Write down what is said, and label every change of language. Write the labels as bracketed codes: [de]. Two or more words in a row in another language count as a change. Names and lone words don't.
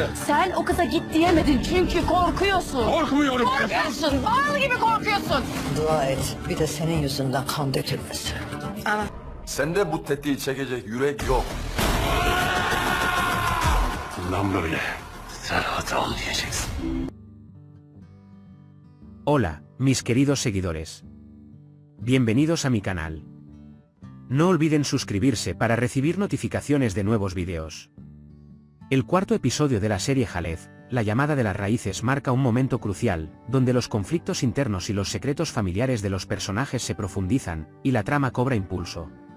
[tr] Sen o kıza git diyemedin çünkü korkuyorsun. Korkmuyorum. Korkuyorsun, bal gibi korkuyorsun. Dua et. Bir de senin yüzünden kan dökülmesin. Ana. Sende bu tetiği çekecek yürek yok. Bundan böyle Serhat'ı anlayacaksın. [es] Hola, mis queridos seguidores. Bienvenidos a mi canal. No olviden suscribirse para recibir notificaciones de nuevos videos. El cuarto episodio de la serie Jalez, La llamada de las raíces, marca un momento crucial, donde los conflictos internos y los secretos familiares de los personajes se profundizan, y la trama cobra impulso.